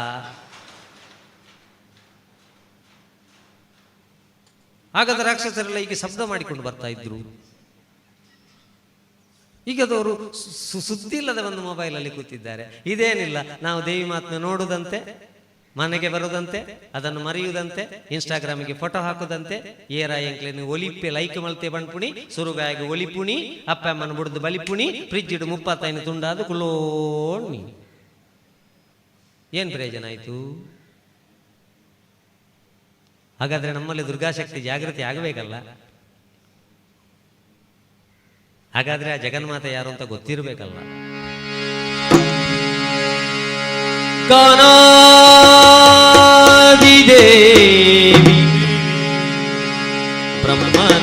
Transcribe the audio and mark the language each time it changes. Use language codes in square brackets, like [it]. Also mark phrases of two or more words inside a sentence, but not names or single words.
[kn] ಆಗದ ರಾಕ್ಷಸರೆಲ್ಲ ಈಗ ಶಬ್ದ ಮಾಡಿಕೊಂಡು ಬರ್ತಾ ಇದ್ರು. ಈಗದವರು ಸುದ್ದಿ ಇಲ್ಲದ ಒಂದು ಮೊಬೈಲಲ್ಲಿ ಕೂತಿದ್ದಾರೆ. ಇದೇನಿಲ್ಲ, ನಾವು ದೇವಿ ಮಾತನ್ನ ನೋಡುದಂತೆ, ಮನೆಗೆ ಬರುದಂತೆ, ಅದನ್ನು ಮರೆಯುವುದಂತೆ, ಇನ್ಸ್ಟಾಗ್ರಾಮಿಗೆ ಫೋಟೋ ಹಾಕುದಂತೆ, [tcy] ಏರ ಎಂಕ್ಲೇನು ಒಲಿಪ್ಪೆ ಲೈಕ್ ಮಲ್ತೆ ಬಣ್ಪುಣಿ, ಸುರುಗಾಯಿಗೆ ಒಲಿಪುಣಿ, ಅಪ್ಪಮ್ಮನ ಬುಡ್ದು ಬಲಿಪುಣಿ, ಫ್ರಿಜ್ ಇಡು 35 ತುಂಡಾದು ಕುಲೋಣಿ. [kn] ಏನ್ ಪ್ರಯೋಜನ ಆಯ್ತು? ಹಾಗಾದ್ರೆ ನಮ್ಮಲ್ಲಿ ದುರ್ಗಾಶಕ್ತಿ ಜಾಗೃತಿ ಆಗಬೇಕಲ್ಲ. ಹಾಗಾದ್ರೆ ಆ ಜಗನ್ಮಾತೆ ಯಾರು ಅಂತ ಗೊತ್ತಿರಬೇಕಲ್ಲ. ಕಾನಾದಿದೇವಿ ಬ್ರಹ್ಮನ